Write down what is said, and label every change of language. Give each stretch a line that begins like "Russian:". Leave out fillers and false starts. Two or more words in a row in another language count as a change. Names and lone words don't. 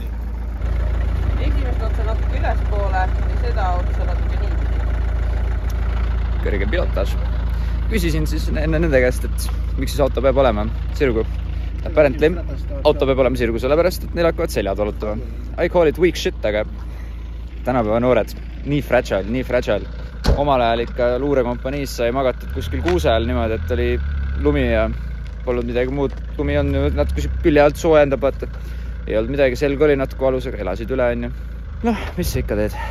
Estonian: Esimest otsa natuke ülespoole ja seda otsa natuke nii. Kõrge pilotaaž. Küsisin siis enne nende käest, et miks siis auto peab olema sirgu. Apparently auto peab olema sirgu sellepärast, et neil hakkavad seljad valutama.
English: I call it weak shit,
Estonian: aga tänapäeva noored, nii fragile. Omal ajal ikka luurekompaniis sai magatud kuskil kuuse ajal niimoodi, et oli lumi ja polnud midagi muud. Lumi on natuke külje alt soojendab, vaata. Ei olnud midagi, selg oli natuke valus, aga elasid üle, on ju. Noh, mis sa ikka teed?